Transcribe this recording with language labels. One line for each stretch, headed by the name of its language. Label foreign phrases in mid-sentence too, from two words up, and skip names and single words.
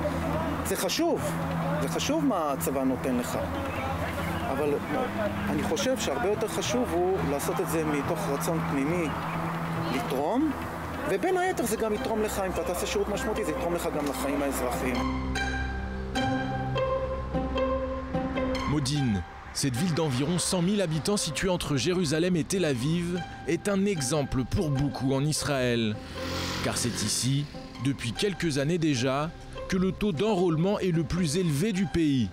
Hebrew: זה חשוב מה הצבא נותן לך. אבל אני חושב שהרבה יותר חשוב הוא לעשות את זה מתוך רצון פנימי לתרום, ובין היתר זה גם יתרום לך, אם אתה תעשה שירות משמעותי, זה יתרום לך גם לחיים האזרחיים.
French: Modine, cette ville d'environ 100 000 habitants située entre Jérusalem et Tel Aviv, est un exemple pour beaucoup en Israël. Car c'est ici, depuis quelques années déjà, que le taux d'enrôlement est le plus élevé du pays.